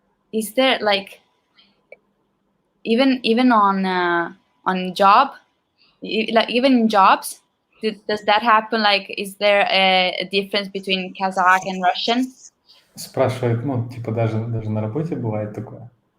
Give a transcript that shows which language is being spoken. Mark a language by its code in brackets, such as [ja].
[en] is there like even on job, like even in jobs, does that happen? Like, is there a difference between Kazakh and Russian? [ru] Спрашивает, ну, типа, даже на работе бывает такое.